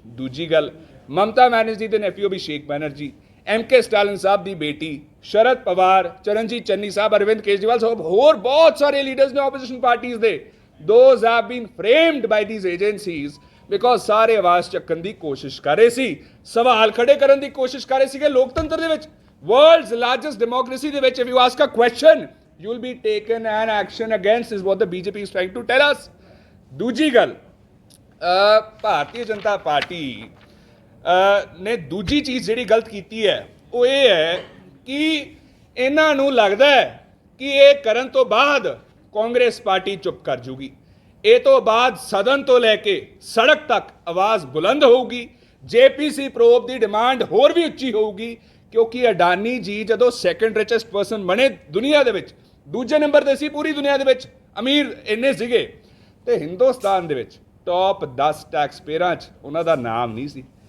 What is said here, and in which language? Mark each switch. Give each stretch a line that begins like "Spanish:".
Punjabi: ਦੂਜੀ ਗੱਲ, ਮਮਤਾ ਬੈਨਰਜੀ ਦੇ ਨੈਫਿਓ ਅਭਿਸ਼ੇਕ ਬੈਨਰਜੀ, ਐਮਕੇ ਸਟਾਲਿਨ ਸਾਹਿਬ ਦੀ ਬੇਟੀ, ਸ਼ਰਦ ਪਵਾਰ, ਚਰਨਜੀਤ ਚੰਨੀ ਸਾਹਿਬ, ਅਰਵਿੰਦ ਕੇਜਰੀਵਾਲ ਸਾਹਿਬ, ਹੋਰ ਬਹੁਤ ਸਾਰੇ ਲੀਡਰਸ ਨੇ ਆਪੋਜੀਸ਼ਨ ਪਾਰਟੀਆਂ ਦੇ।
English: those have been framed by these agencies because
Punjabi: ਸਾਰੇ ਆਵਾਜ਼ ਚੱਕਣ ਦੀ ਕੋਸ਼ਿਸ਼ ਕਰ ਰਹੇ ਸੀ, ਸਵਾਲ ਖੜੇ ਕਰਨ ਦੀ ਕੋਸ਼ਿਸ਼ ਕਰ ਰਹੇ ਸੀਗੇ ਲੋਕਤੰਤਰ ਦੇ ਵਿੱਚ।
English: world's largest democracy
Punjabi: ਦੇ ਵਿੱਚ
English: If you ask a question you will be taken an action against is what the BJP is trying to tell us।
Punjabi: ਦੂਜੀ ਗੱਲ, ਭਾਰਤੀ ਜਨਤਾ ਪਾਰਟੀ ਨੇ ਦੂਜੀ ਚੀਜ਼ ਜਿਹੜੀ ਗਲਤ ਕੀਤੀ ਹੈ ਉਹ ਇਹ ਹੈ ਕਿ ਇਹਨਾਂ ਨੂੰ ਲੱਗਦਾ ਹੈ ਕਿ ਇਹ ਕਰਨ ਤੋਂ ਬਾਅਦ ਕਾਂਗਰਸ ਪਾਰਟੀ ਚੁੱਪ ਕਰ ਜੂਗੀ। ਇਹ ਤੋਂ ਬਾਅਦ ਸਦਨ ਤੋਂ ਲੈ ਕੇ ਸੜਕ ਤੱਕ ਆਵਾਜ਼ ਬੁਲੰਦ ਹੋਊਗੀ, ਜੇਪੀਸੀ ਪ੍ਰੋਬ ਦੀ ਡਿਮਾਂਡ ਹੋਰ ਵੀ ਉੱਚੀ ਹੋਊਗੀ, ਕਿਉਂਕਿ ਅਡਾਨੀ ਜੀ ਜਦੋਂ ਸੈਕੰਡ ਰਿਚੈਸਟ ਪਰਸਨ ਬਣੇ ਦੁਨੀਆ ਦੇ ਵਿੱਚ, ਦੂਜੇ ਨੰਬਰ ਤੇ ਸੀ ਪੂਰੀ ਦੁਨੀਆ ਦੇ ਵਿੱਚ, ਅਮੀਰ ਇੰਨੇ ਸੀਗੇ, ਤੇ ਹਿੰਦੁਸਤਾਨ ਦੇ ਵਿੱਚ ਟੌਪ 10 ਟੈਕਸ ਪੇਅਰਾਂ 'ਚ ਉਹਨਾਂ ਦਾ ਨਾਮ ਨਹੀਂ ਸੀ।